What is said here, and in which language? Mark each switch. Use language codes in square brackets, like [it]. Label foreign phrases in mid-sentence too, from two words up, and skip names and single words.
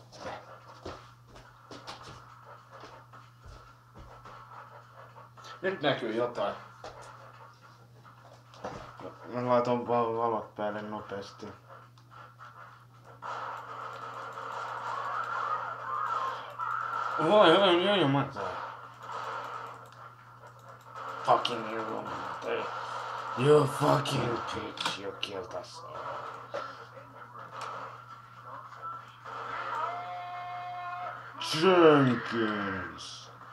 [fi] Nyt näkyy jotain. Mä laitan vaan valot päälle nopeasti. Oi, mä taan. [en] Fucking you, you fucking bitch, you killed us all. Jenkins.